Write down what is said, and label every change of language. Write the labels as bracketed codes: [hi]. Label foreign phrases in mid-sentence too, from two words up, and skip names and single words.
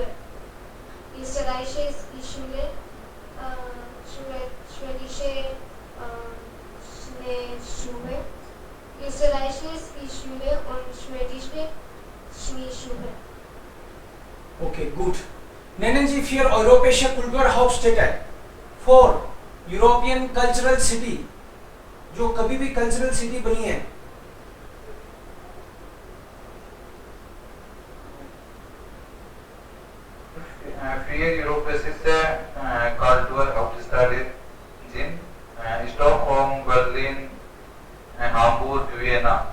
[de] Österreichische Skischule, schwedische Schneeschuhe. Österreichische Skischule und schwedische Schneeschuhe. Okay, gut. Nennen Sie 4 europäische Kulturhauptstädte. [hi] 4 [en] European cultural city [hi] जो कभी भी [en] cultural city [hi] बनी है. [de] Vier europäische Kulturhauptstädte sind Stockholm, Berlin, Hamburg, Vienna.